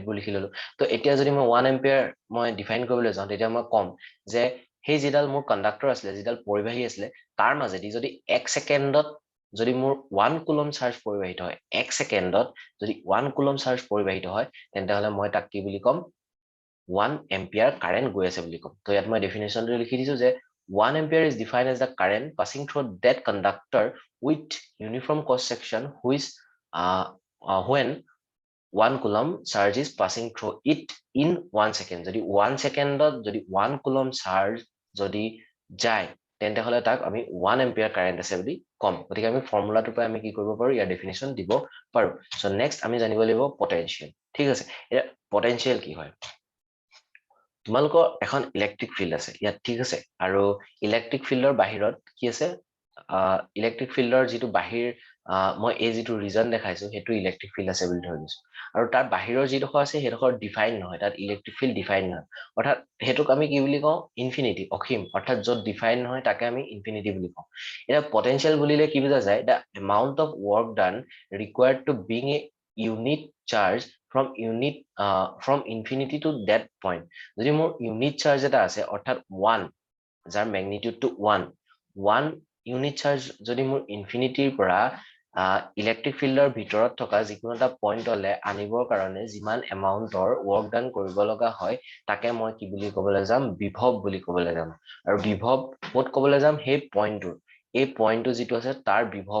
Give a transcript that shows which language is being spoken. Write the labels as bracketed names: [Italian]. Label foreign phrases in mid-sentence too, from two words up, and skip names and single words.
[Assamese] বোৰ লিখি ললো তো এতিয়া যদি মই 1 এম্পিয়াৰ মই ডিফাইন কৰিবলৈ যাওঁ তেতিয়া মই কম যে সেই যেডাল মোৰ কণ্ডাক্টৰ আছিলে যেডাল পৰিবাহী আছিলে তাৰ মাজেদি যদি 1 সেকেন্ডত যদি মোৰ 1 [English] coulomb charge [Assamese] পৰিবাহিত হয় 1 সেকেন্ডত যদি 1 [English] coulomb charge [Assamese] পৰিবাহিত হয় তেন্তে হলে মই তাক কি বুলি কম [English] 1 ampere current [Assamese] গৈ আছে বুলি ক'ম তো ইয়াত মই ডেফিনেশ্যনটো লিখি দিছো যে [English] 1 ampere is defined as the current passing through that conductor with uniform cross section which when 1 coulomb charge is passing through it in 1 second [Assamese] যদি 1 secondত যদি [English] 1 coulomb charge [Assamese] যদি যায় তেন্তে হলে তাক আমি [English] 1 ampere current [Assamese] আছে বুলি কম গতিকে আমি ফৰ্মুলাটোৰ পৰা আমি কি কৰিব পাৰো ইয়াৰ ডেফিনেশ্যন দিব পাৰো [English] so next [Assamese] আমি জানিব লাগিব পটেনশিয়াল ঠিক আছে এটা পটেনশিয়াল কি হয় তোমালোকৰ এখন [English] electric field [Assamese] আছে ইয়াত ঠিক আছে আৰু [English] electric field [Assamese] বাহিৰত কি আছে [English] electric field [Assamese] যিটো বাহিৰ মই এই যিটো ৰিজন দেখাইছো সেইটো [English] electric field [Assamese] আছে বুলি ধৰি লৈছো আৰু তাৰ বাহিৰৰ যিডোখৰ আছে সেইডোখৰ ডিফাইন নহয় তাত [English] electric field define [Assamese] নহয় অৰ্থাৎ সেইটোক আমি কি বুলি কওঁ ইনফিনিটি অসীম অৰ্থাৎ য'ত ডিফাইন নহয় তাকে আমি ইনফিনিটি বুলি কওঁ এটা পটেনশিয়াল বুলিলে কি বুজা যায় [English] the amount of work done required to bring a unit charge from infinity to that point [Assamese] যদি মোৰ [English] unit charge [Assamese] এটা আছে অৰ্থাৎ 1 যাৰ ম্যাগনিটিউডটো 1 [English] unit charge [Assamese] যদি মোৰ ইনফিনিটিৰ পৰা [English] electric field [Assamese] ভিতৰত থকা যিকোনো এটা পইণ্টলৈ আনিবৰ কাৰণে যিমান এমাউন্টৰ [English] work done [Assamese] কৰিব লগা হয় তাকে মই কি বুলি ক'বলৈ যাম বিভৱ বুলি ক'বলৈ যাম আৰু বিভৱ ক'ত ক'বলৈ যাম সেই পইণ্টটোৰ এই পইণ্টটো যিটো আছে তাৰ বিভৱ